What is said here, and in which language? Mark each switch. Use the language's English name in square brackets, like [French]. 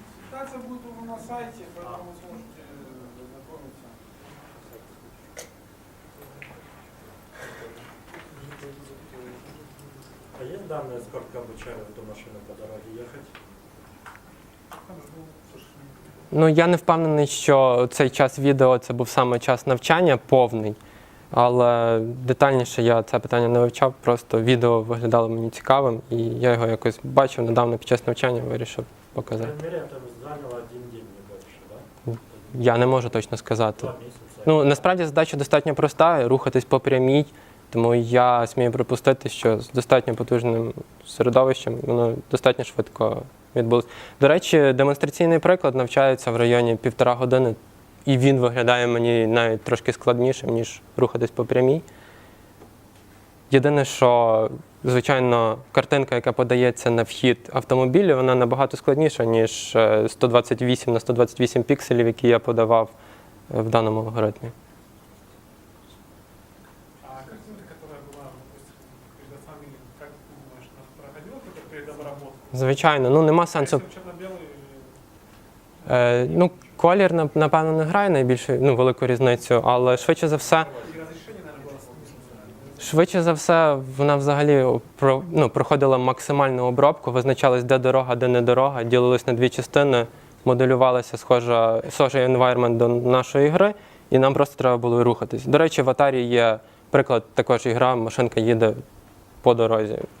[Russian] Презентация будет на сайте, поэтому вы сможете ознакомиться. А есть данные, сколько обучают до машины по дороге ехать? [Ukrainian] Ну, я не впевнений, що цей час відео це був саме час навчання повний, але детальніше я це питання не вивчав, просто відео виглядало мені цікавим, і я його якось бачив недавно під час навчання, вирішив [Russian] По [Ukrainian] показати. [Russian] крайней мере, это заняло 1 день, не больше, да? [Ukrainian] Я не можу точно сказати. [Russian] 2 месяца. [Ukrainian] Ну, насправді задача достатньо проста, рухатись по прямій, тому я смію припустити, що з достатньо потужним середовищем воно достатньо швидко відбулося. До речі, демонстраційний приклад навчається в районі 1,5 години, і він виглядає мені навіть трошки складнішим, ніж рухатись по прямій. Єдине, що, звичайно, картинка, яка подається на вхід автомобілю, вона набагато складніша, ніж 128 на 128 пікселів, які я подавав в даному алгоритмі. [Russian] А картинка, которая была, допустим, перед фамилией, как ты думаешь, она проходила какую-то предобработку? [Ukrainian] Звичайно, ну нема сенсу. [Russian] Если черно-белый, [Ukrainian] Ну, колір, напевно, не грає найбільшу, велику різницю, але швидше за все, [Russian] и разрешение, наверное, было снижено. [Ukrainian] швидше за все, вона взагалі проходила максимальну обробку, визначалась, де дорога, де не дорога, ділилась на дві частини, моделювалася схожий environment до нашої гри, і нам просто треба було рухатись. До речі, в Atari є приклад також ігра, машинка їде по дорозі.